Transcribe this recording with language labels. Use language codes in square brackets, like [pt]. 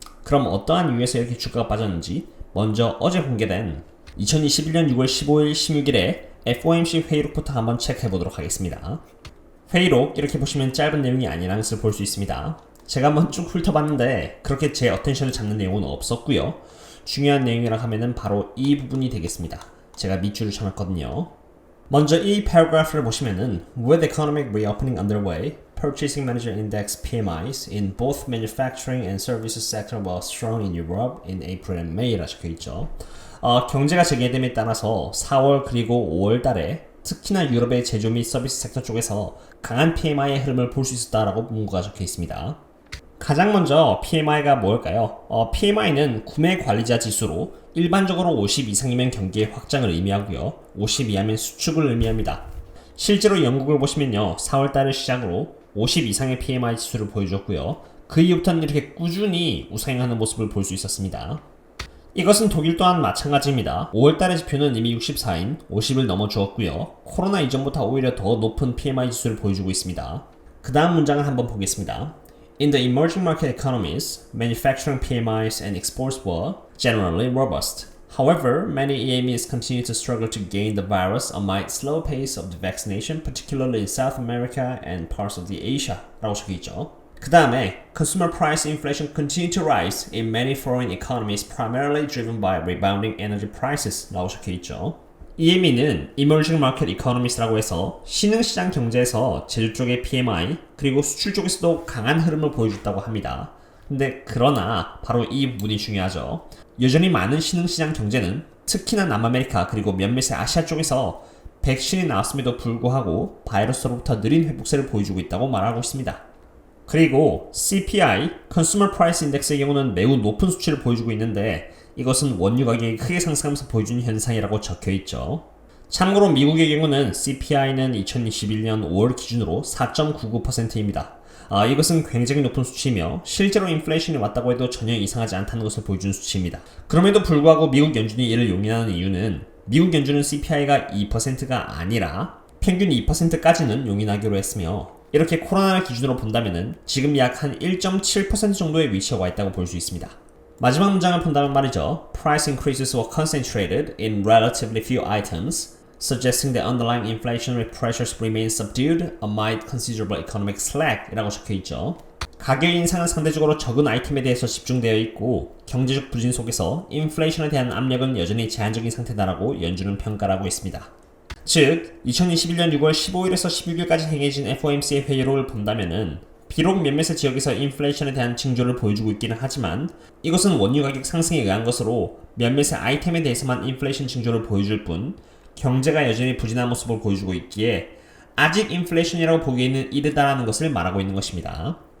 [ko] 그럼 어떠한 이유에서 이렇게 주가가 빠졌는지 먼저 어제 공개된 2021년 6월 15일 16일에 FOMC 회의록부터 한번 체크해 보도록 하겠습니다. 회의록 이렇게 보시면 짧은 내용이 아니라는 것을 볼 수 있습니다. 제가 한번 쭉 훑어봤는데 그렇게 제 어텐션을 잡는 내용은 없었고요. 중요한 내용이라 하면은 바로 이 부분이 되겠습니다. 제가 밑줄을 쳐놨거든요. 먼저 이 패러그래프를 보시면은 [en] With economic reopening underway, Purchasing Manager Index PMIs in both manufacturing and services sector were strong in Europe in April and May라 [ko] 적혀있죠. 경제가 재개됨에 따라서 4월 그리고 5월 달에 특히나 유럽의 제조 및 서비스 섹터 쪽에서 강한 PMI의 흐름을 볼 수 있었다라고 문구가 적혀있습니다. 가장 먼저 PMI가 뭘까요? PMI는 구매 관리자 지수로 일반적으로 50 이상이면 경기의 확장을 의미하고요. 50 이하면 수축을 의미합니다. 실제로 영국을 보시면요. 4월달을 시작으로 50 이상의 PMI 지수를 보여줬고요. 그 이후부터는 이렇게 꾸준히 우상향하는 모습을 볼 수 있었습니다. 이것은 독일 또한 마찬가지입니다. 5월달의 지표는 이미 64인 50을 넘어주었고요. 코로나 이전보다 오히려 더 높은 PMI 지수를 보여주고 있습니다. 그 다음 문장을 한번 보겠습니다. [en] In the emerging market economies, manufacturing PMIs and exports were generally robust. However, many EMEs continue to struggle to gain the virus amid slow pace of the vaccination, particularly in South America and parts of the Asia. [ko] 라고 적혀있죠. 그 다음에 [en] Consumer price inflation continued to rise in many foreign economies primarily driven by rebounding energy prices. [ko] 라고 적혀있죠. EME는 Emerging Market Economies라고 해서 신흥시장 경제에서 제조 쪽의 PMI 그리고 수출 쪽에서도 강한 흐름을 보여줬다고 합니다. 근데 그러나 바로 이 부분이 중요하죠. 여전히 많은 신흥시장 경제는 특히나 남아메리카 그리고 몇몇의 아시아 쪽에서 백신이 나왔음에도 불구하고 바이러스로부터 느린 회복세를 보여주고 있다고 말하고 있습니다. 그리고 CPI, Consumer Price Index의 경우는 매우 높은 수치를 보여주고 있는데 이것은 원유 가격이 크게 상승하면서 보여주는 현상이라고 적혀있죠. 참고로 미국의 경우는 CPI는 2021년 5월 기준으로 4.99%입니다. 이것은 굉장히 높은 수치이며 실제로 인플레이션이 왔다고 해도 전혀 이상하지 않다는 것을 보여주는 수치입니다. 그럼에도 불구하고 미국 연준이 이를 용인하는 이유는 미국 연준은 CPI가 2%가 아니라 평균 2%까지는 용인하기로 했으며 이렇게 코로나를 기준으로 본다면 지금 약 한 1.7% 정도의 위치에 와 있다고 볼 수 있습니다. 마지막 문장을 본다면 말이죠. [en] Price increases were concentrated in relatively few items, suggesting that underlying inflationary pressures remain subdued amid considerable economic slack [ko] 이라고 적혀있죠. 가격 인상은 상대적으로 적은 아이템에 대해서 집중되어 있고 경제적 부진 속에서 인플레이션에 대한 압력은 여전히 제한적인 상태다라고 연준은 평가를 하고 있습니다. 즉, 2021년 6월 15일에서 16일까지 행해진 FOMC의 회의록을 본다면은 비록 몇몇의 지역에서 인플레이션에 대한 징조를 보여주고 있기는 하지만 이것은 원유 가격 상승에 의한 것으로 몇몇의 아이템에 대해서만 인플레이션 징조를 보여줄 뿐 경제가 여전히 부진한 모습을 보여주고 있기에 아직 인플레이션이라고 보기에는 이르다라는 것을 말하고 있는 것입니다.